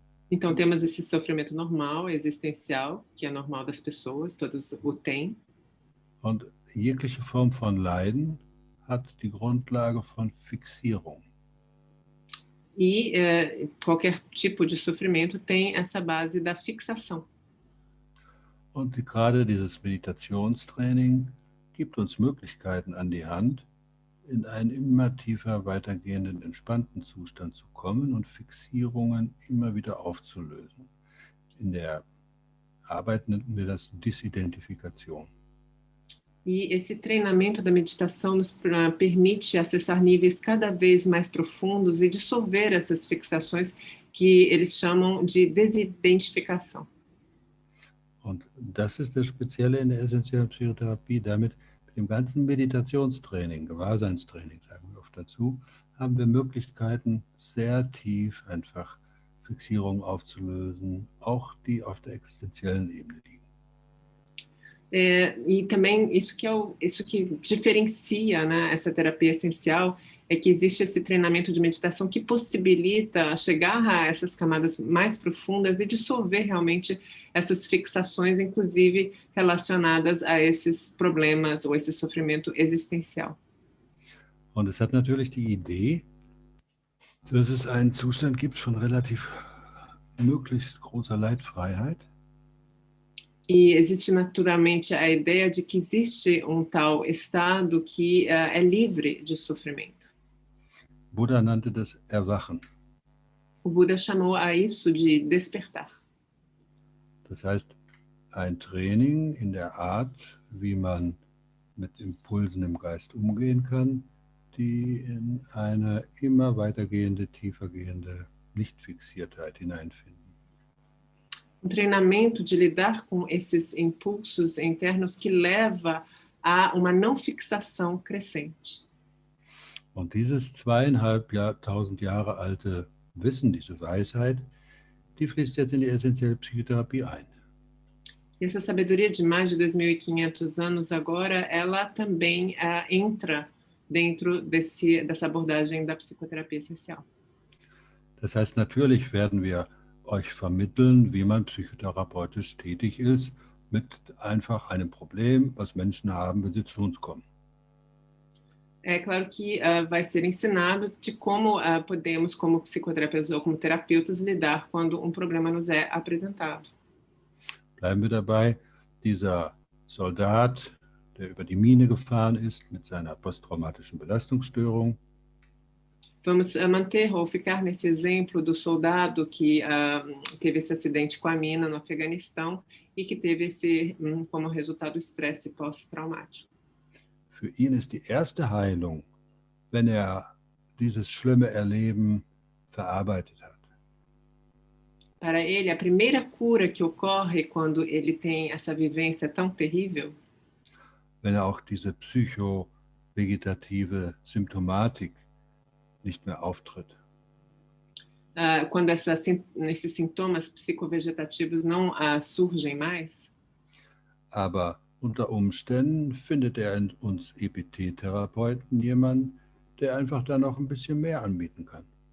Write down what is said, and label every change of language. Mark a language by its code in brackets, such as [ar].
[pt] Então temos esse sofrimento normal, existencial, que é normal das pessoas, todos o têm. [de] Und jegliche Form von Leiden hat die Grundlage von Fixierung. [pt] E qualquer tipo de sofrimento tem essa base da fixação. [de] Und gerade dieses Meditationstraining gibt uns Möglichkeiten an die Hand, in einen immer tiefer weitergehenden, entspannten Zustand zu kommen und Fixierungen immer wieder aufzulösen. In der Arbeit nennen wir das Disidentifikation. [pt] E esse treinamento da meditação nos permite acessar níveis cada vez mais profundos e dissolver essas fixações que eles chamam de desidentificação. [de] Und das ist das Spezielle in der essentiellen Psychotherapie. Damit, mit dem ganzen Meditationstraining, Gewahrseinstraining, sagen wir oft dazu, haben wir Möglichkeiten, sehr tief einfach Fixierungen aufzulösen, auch die auf der existenziellen Ebene liegen. [pt] E também isso que diferencia, né, essa terapia essencial é que existe esse treinamento de meditação que possibilita chegar a essas camadas mais profundas e dissolver realmente essas fixações, inclusive relacionadas a esses problemas ou esse sofrimento existencial. [de] Und es hat natürlich die Idee, dass es einen Zustand gibt von relativ möglichst großer Leidfreiheit. [pt] E existe naturalmente a ideia de que existe tal estado que é livre de sofrimento. [de] Buddha nannte das Erwachen. [pt] O Buda chamou a isso de despertar. [de] Das heißt, ein Training in der Art, wie man mit Impulsen im Geist umgehen kann, die in eine immer weitergehende, tiefergehende Nichtfixiertheit hineinfinden. [pt] Treinamento de lidar com esses impulsos internos que leva a uma não fixação crescente. [de] Und dieses 2500 Jahre alte Wissen, diese Weisheit, die fließt jetzt in die essentielle Psychotherapie ein. [pt] E essa sabedoria de mais de 2.500 anos agora, ela também entra dentro dessa abordagem da psicoterapia essencial. [de] Das heißt, natürlich werden wir euch vermitteln, wie man psychotherapeutisch tätig ist, mit einfach einem Problem, was Menschen haben, wenn sie zu uns kommen. [pt] É claro que vai ser ensinado de como podemos, como psicoterapeutas ou como terapeutas, lidar quando problema nos é apresentado. [de] Bleiben wir dabei, dieser Soldat, der über die Mine gefahren ist mit seiner posttraumatischen Belastungsstörung. [pt] Vamos manter ou ficar nesse exemplo do soldado que teve esse acidente com a mina no Afeganistão e que teve como resultado o estresse pós-traumático. [de] Für ihn ist die erste Heilung, wenn dieses schlimme Erleben verarbeitet hat. [pt] Para ele, a primeira cura que ocorre quando ele tem essa vivência tão terrível, [de] wenn auch diese psychovegetative Symptomatik nicht mehr auftritt. [pt] Quando esses sintomas psicovegetativos não surgem mais. [de] Aber unter Umständen findet in uns EPT-Therapeuten jemanden, der einfach da noch ein bisschen mehr anbieten kann.